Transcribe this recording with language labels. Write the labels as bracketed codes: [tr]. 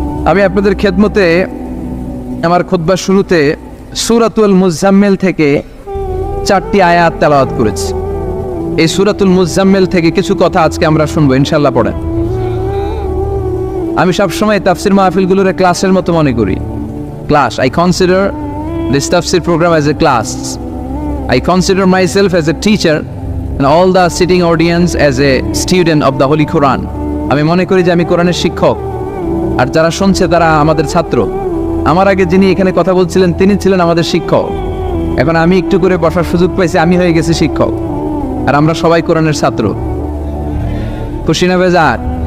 [bn] আমি আপনাদের খেদমতে আমার খুতবার শুরুতে সূরাতুল মুজাম্মিল থেকে 4টি আয়াত তেলাওয়াত করেছি। এই সূরাতুল মুজাম্মিল থেকে কিছু কথা আজকে আমরা শুনবো ইনশাআল্লাহ। পড়েন। আমি সবসময় তাফসির মাহফিলগুলোর ক্লাসের মতো মনে করি। [en] Class, I consider this tafsir program as a class. I consider myself as a teacher and all the sitting audience as a student of the Holy Quran. [bn] আমি মনে করি যে আমি কোরআনের শিক্ষক, আর যারা শুনছে তারা আমাদের ছাত্র। আমার আগে যিনি এখানে কথা বলছিলেন তিনি ছিলেন আমাদের শিক্ষক। এখন আমি একটু করে বসার সুযোগ পাইছি, আমি হয়ে গেছি শিক্ষক, আর আমরা সবাই কোরআনের ছাত্র। খুশি না বেজার?